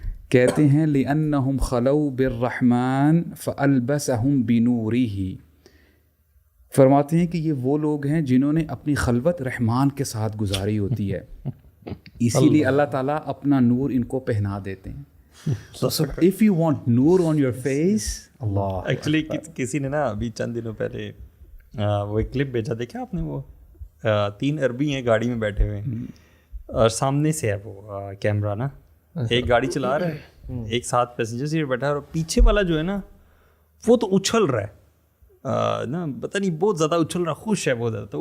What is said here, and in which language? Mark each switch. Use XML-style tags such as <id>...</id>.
<ur>کہتے ہیں</ur> <ar>لأنہم خلو بالرحمن فألبسہم بنورہ،</ar> <ur>فرماتے ہیں کہ یہ وہ لوگ ہیں جنہوں نے اپنی خلوت رحمان کے ساتھ گزاری ہوتی ہے، اسی لیے اللہ تعالیٰ اپنا نور ان کو پہنا دیتے ہیں.</ur> <en>So if you want نور on your face، اللہ</en> <ur>actually کسی نے نا ابھی چند دنوں پہلے وہ ایک کلپ بھیجا، دیکھا آپ نے؟ وہ 3 عربی ہیں گاڑی میں بیٹھے ہوئے ہیں اور سامنے سے ہے وہ کیمرہ نا، ایک گاڑی چلا رہا ہے، ایک ساتھ پیسنجر سیٹ بیٹھا ہے، اور پیچھے والا جو ہے نا وہ تو اچھل رہا ہے نا، پتہ نہیں بہت زیادہ اچھل رہا، خوش ہے بہت زیادہ.</ur>